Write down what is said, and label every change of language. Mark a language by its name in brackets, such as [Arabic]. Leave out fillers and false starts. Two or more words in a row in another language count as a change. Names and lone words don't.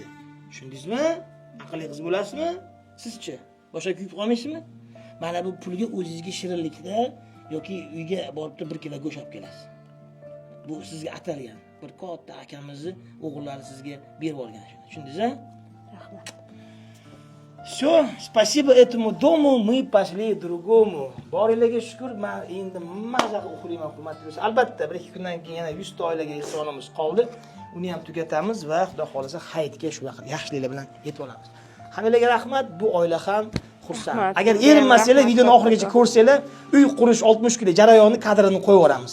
[Uzbek] Tushundingizmi? Aqlli qiz bo'lasizmi? Sizchi? Boshqa kuyib qolmaysizmi? Mana bu pulga o'zingizga shirinlikda yoki uyga borib bir kilo go'sht olib kelasiz. Bu sizga atalgan. Bir katta akamizni o'g'illari sizga berib olgan shuni. Tushundingiz-mi? Rahmat. [Russian] Всё, спасибо этому дому, мы пошли к другому. [Uzbek] Boringlarga shukr, men endi maza qilib uxlayman, hurmatli do'stlar. Albatta, 1-2 kundan keyin yana 100 ta oilaga ehsonimiz qoldi. Uni ham tugatamiz va xudo xolasa hayitga shu vaqt yaxshiliklar bilan yetib olamiz. Hammalarga rahmat, bu oila ham xursand. Agar erinmasanglar, videoni oxirigacha ko'rsanglar, uy qurish 60 kunlik jarayonni kadrini qo'yib yuboramiz.